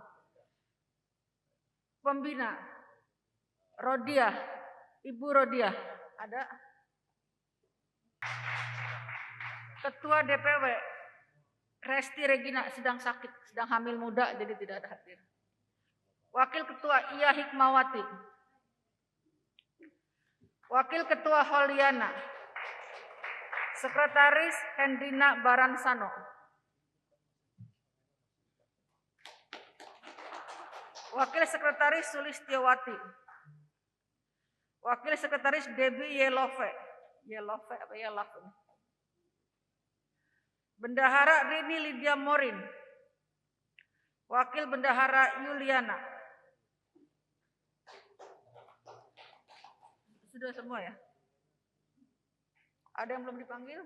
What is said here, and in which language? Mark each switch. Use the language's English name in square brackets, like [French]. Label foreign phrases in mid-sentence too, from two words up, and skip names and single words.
[Indonesian] Pembina Rodiah, Ibu Rodiah, ada. Ketua DPW Resti Regina sedang sakit, sedang hamil muda, jadi tidak ada hadir. Wakil Ketua Iya Hikmawati. Wakil Ketua Holiana, Sekretaris Hendrina Baransano, Wakil Sekretaris Sulistiowati, Wakil Sekretaris Debbie Yelove, Bendahara Rini Lydia Morin, Wakil Bendahara Yuliana. Sudah semua ya? Ada yang belum dipanggil?